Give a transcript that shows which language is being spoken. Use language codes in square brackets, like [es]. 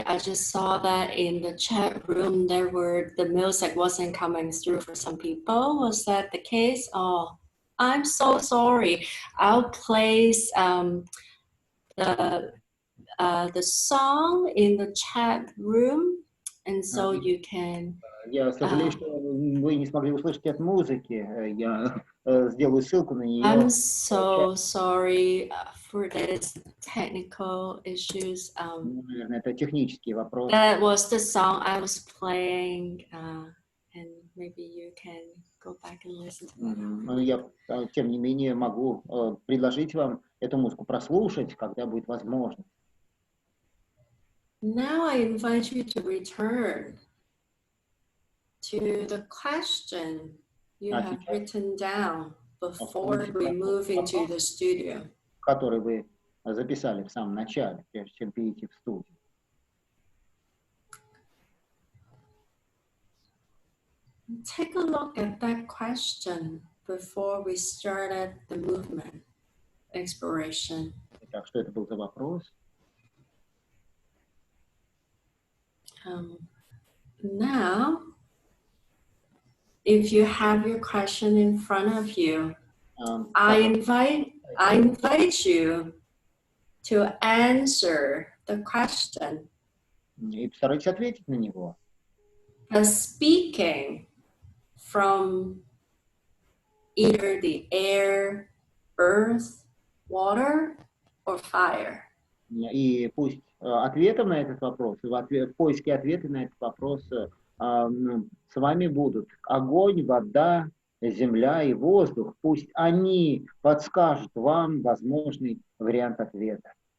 [en] I just saw that in the chat room the music wasn't coming through for some people. Was that the case? Oh, I'm so sorry. I'll place the the song in the chat room, and so you can. [ru] Я сожалею, что вы не смогли услышать от музыки. Я сделаю ссылку на нее. [en] I'm so sorry for this technical issues. [ru] Наверное, это технический вопрос. [en] That was the song I was playing, and maybe you can go back and listen to that. [ru] Но я, тем не менее, могу предложить вам эту музыку прослушать, когда будет возможно. [en] Now I invite you to return to the question you have written down before we move into the studio. [ru] Который вы записали в самом начале, прежде чем перейти в студию. [en] Take a look at that question before we started the movement exploration. [ru] Итак, что это был за вопрос? [en] Now, if you have your question in front of you, I invite you to answer the question. [ru] И постарайтесь ответить на него. [en] Speaking from either the air, earth, water, or fire. [ru] И пусть ответом на этот вопрос, в поиске ответа на этот вопрос с вами будут огонь, вода, земля и воздух. Пусть они подскажут вам возможный вариант ответа.